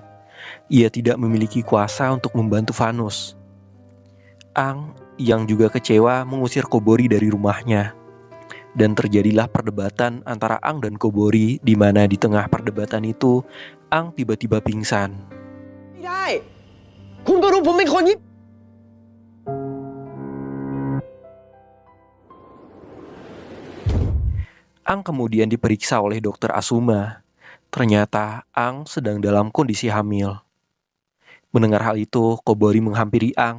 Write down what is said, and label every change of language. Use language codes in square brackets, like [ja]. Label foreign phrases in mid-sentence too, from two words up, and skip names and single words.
[id] Ia tidak memiliki kuasa untuk membantu Vanus. Ang yang juga kecewa mengusir Kobori dari rumahnya. Dan terjadilah perdebatan antara Ang dan Kobori, di mana di tengah perdebatan itu Ang tiba-tiba pingsan. [th] ไม่ได้คุณก็รู้ผมเป็นคนญี่ปุ่น [id] Ang kemudian diperiksa oleh dokter Asuma. Ternyata Ang sedang dalam kondisi hamil. Mendengar hal itu, Kobori menghampiri Ang.